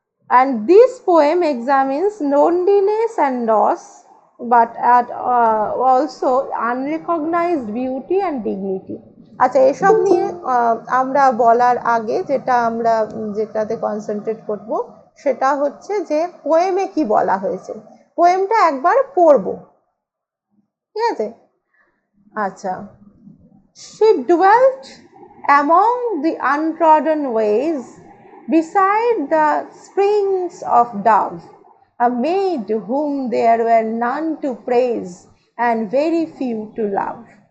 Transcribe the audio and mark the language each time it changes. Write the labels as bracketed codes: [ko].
[en] And this poem examines loneliness and loss, but also unrecognized beauty and dignity. [bn] আচ্ছা, এসব নিয়ে আমরা বলার আগে যেটাতে কনসেন্ট্রেট করব, সেটা হচ্ছে যে পোয়েমে কি বলা হয়েছে। পোয়েমটা একবার পড়বো, ঠিক আছে। [en] আচ্ছা, she dwelt among the untrodden ways, beside the springs of Dove, a maid whom there were none to praise and very few to love.